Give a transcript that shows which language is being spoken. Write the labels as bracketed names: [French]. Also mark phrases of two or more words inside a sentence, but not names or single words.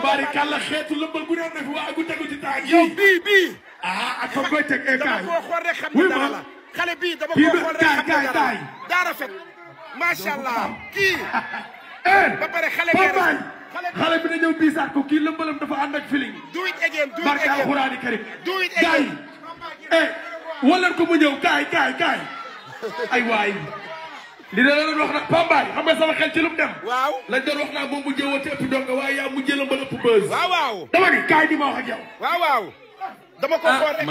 [Wolof] tubaarikàlla xeetu lëmbal gu ne fi waa gu tegu ci taag yi. yow bii. ak fa koy teg kaay. dama koo xool rek xam ne dara la. xale bii dama koo xool rek xam ne dara la. daa rafet. [Arabic] ما شاء الله [Wolof] kii. ba pare xale bee xale bi na ñëw biisaat ko kii lëmbalam dafa ànd ak feeling. [English] do it again [Wolof] barke alxuraani karim. [English] do it again [Wolof] wala ko mu ñëw kaay. ay waay. li la doon wax nag Pambaay xam nga sama xel ci lu mu dem. waaw lañ doon wax naa moom mu jëwate ëpp donga waaye yaa mu jëla mbal ëpp bës. waaw. dama ni kaay di ma wax ak yow. waaw. dama ko xool rek